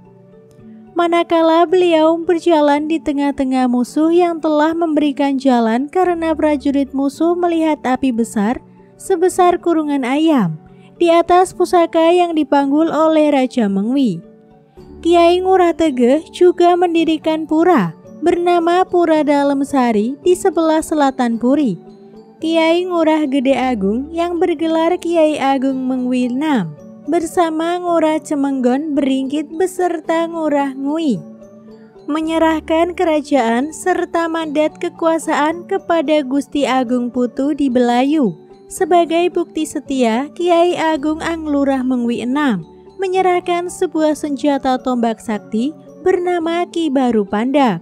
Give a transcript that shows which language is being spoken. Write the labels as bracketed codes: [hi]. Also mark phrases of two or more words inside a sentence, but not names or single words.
[id] Manakala beliau berjalan di tengah-tengah musuh yang telah memberikan jalan, karena prajurit musuh melihat api besar sebesar kurungan ayam di atas pusaka yang dipanggul oleh Raja Mengwi. Kiai Ngurah Tegeh juga mendirikan pura bernama Pura Dalem Sari di sebelah selatan Puri. Kiai Ngurah Gede Agung yang bergelar Kiai Agung Mengwi VI bersama Ngurah Cemenggon Beringkit beserta Ngurah Ngui menyerahkan kerajaan serta mandat kekuasaan kepada Gusti Agung Putu di Belayu. Sebagai bukti setia, Kiai Agung Anglurah Mengwi VI menyerahkan sebuah senjata tombak sakti bernama Ki Baru Pandak.